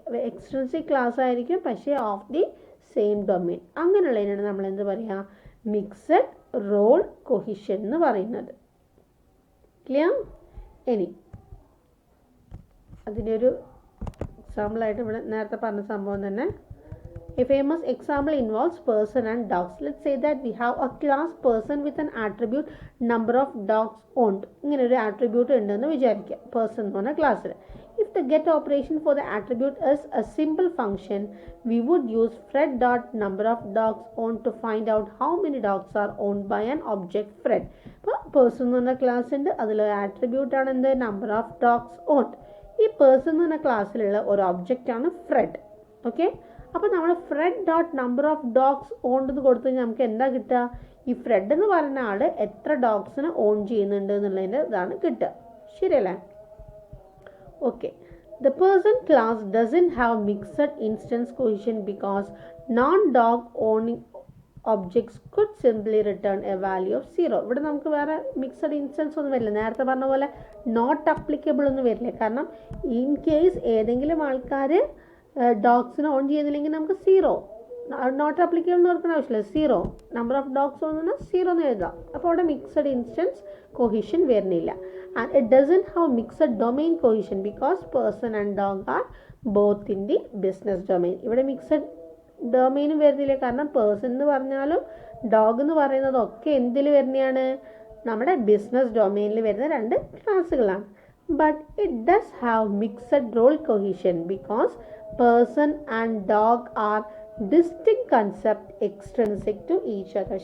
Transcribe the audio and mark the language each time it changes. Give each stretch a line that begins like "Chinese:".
English: extrinsic class
Malayalam: ആയിരിക്കും പക്ഷേ
English: Of the same domain.
Malayalam: അങ്ങനെയുള്ളതിനാണ് നമ്മൾ എന്ത് പറയുക, മിക്സഡ് റോൾ കൊഹിഷൻ എന്ന് പറയുന്നത്. ക്ലിയർ. ഇനി അതിൻ്റെ ഒരു എക്സാമ്പിളായിട്ട് ഇവിടെ നേരത്തെ പറഞ്ഞ സംഭവം തന്നെ.
English: A famous example involves person and dogs. Let's say that we have a class person with an attribute number of dogs owned.
Malayalam: ഇങ്ങനെ ഒരു ആട്രിബ്യൂട്ട് ഉണ്ടെന്ന് വിചാരിക്കുക പേഴ്സൺ എന്ന് പറഞ്ഞ ക്ലാസ്സിൽ.
English: If the get operation for the attribute is a simple function, we would use Fred dot number of dogs owned to find out how many dogs are owned by an object Fred.
Malayalam: അപ്പോൾ person എന്ന് പറഞ്ഞ class ഉണ്ട്, അതിലൊരു ആട്രിബ്യൂട്ടാണ് എന്ത്, number of dogs owned. ഈ person എന്ന് പറഞ്ഞ ക്ലാസ്സിലുള്ള ഒരു ഒബ്ജക്റ്റാണ് ഫ്രെഡ്. ഓക്കെ, അപ്പോൾ നമ്മൾ Fred dot number of dogs owned എന്ന് കൊടുത്തു കഴിഞ്ഞാൽ നമുക്ക് എന്താ കിട്ടുക, ഈ ഫ്രെഡ് എന്ന് പറയുന്ന ആൾ എത്ര ഡോഗ്സിന് ഓൺ ചെയ്യുന്നുണ്ട് എന്നുള്ളതിൻ്റെ ഇതാണ് കിട്ടുക. ശരിയല്ലേ?
English: Okay, the person class doesn't have mixed instance cohesion because non-dog owning objects could simply return a value of 0.
Malayalam: ഇവിടെ നമുക്ക് വേറെ മിക്സഡ് ഇൻസ്റ്റൻസ് ഒന്നും വരില്ല. നേരത്തെ പറഞ്ഞ പോലെ നോട്ട് അപ്ലിക്കബിൾ ഒന്നും വരില്ല. കാരണം ഇൻ കേസ് ഏതെങ്കിലും ആൾക്കാർ ഡോഗ്സിന് ഓൺ ചെയ്യുന്നില്ലെങ്കിൽ നമുക്ക് 0, നോട്ട് അപ്ലിക്കബിൾ എന്ന് ഓർക്കുന്ന ആവശ്യമില്ല, 0. നമ്പർ ഓഫ് ഡോഗ്സ് ഓൺ എന്ന് 0 എന്ന് എഴുതാം. അപ്പോൾ അവിടെ മിക്സഡ് ഇൻസ്റ്റൻസ് കൊഹിഷൻ വരുന്നില്ല.
English: And it doesn't have mixed domain cohesion because person and dog are both in the business domain.
Malayalam: ഇവിടെ മിക്സഡ് ഡൊമെയിനും വരുന്നില്ല. കാരണം പേഴ്സൺ എന്ന് പറഞ്ഞാലും ഡോഗ് എന്ന് പറയുന്നതൊക്കെ എന്തിൽ വരുന്നതാണ്, നമ്മുടെ ബിസിനസ് ഡൊമെയിനിൽ വരുന്ന രണ്ട് ക്ലാസ്സുകളാണ്.
English: But it does have mixed role cohesion because person and dog are distinct concept extrinsic to each other.